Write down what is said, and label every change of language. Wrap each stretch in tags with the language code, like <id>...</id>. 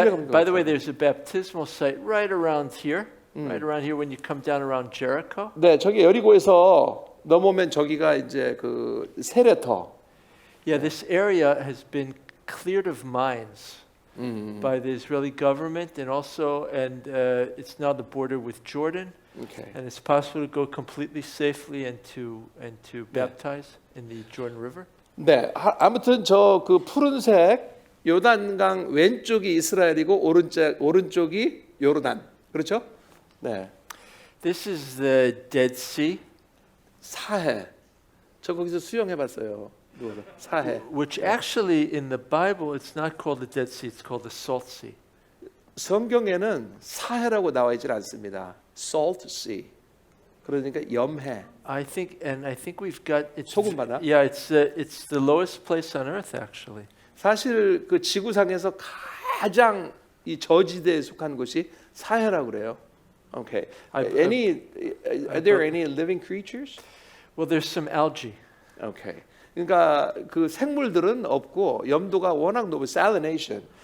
<en>by the way, there's a baptismal site right around here when you come down around Jericho.</en> <ko>네, 저기 여리고에서 넘어오면 저기가 이제 그 세레터.</ko> <en>Yeah, this area has been cleared of mines by the Israeli government, and also, it's now the border with Jordan, 오케이. and it's possible to go completely safely and to baptize in the Jordan River.</en> <ko>네, 아무튼 저 그 푸른색 요단강 왼쪽이 이스라엘이고 오른쪽이 요르단. 그렇죠? 네.</ko> <en>This is the Dead Sea,</en> <ko>사해. 저 거기서 수영해봤어요. 누워서. 사해.</ko> <en>which actually in the Bible it's not called the Dead Sea, it's called the Salt Sea.</en> <ko>성경에는 사해라고 나와 있질 않습니다. Salt Sea. 그러니까 염해.</ko> <en>I think we've got it's</en> <ko>소금 바다?</ko> <en>yeah, it's the lowest place on earth actually.</en> <ko>사실 그 지구상에서 가장 이 저지대에 속한 곳이 사해라고 그래요.</ko> <en>Okay. Are there any living creatures? Well, there's some algae. Okay.</en> <ko>그러니까 그 생물들은 없고 염도가 워낙 높은 salination.</ko>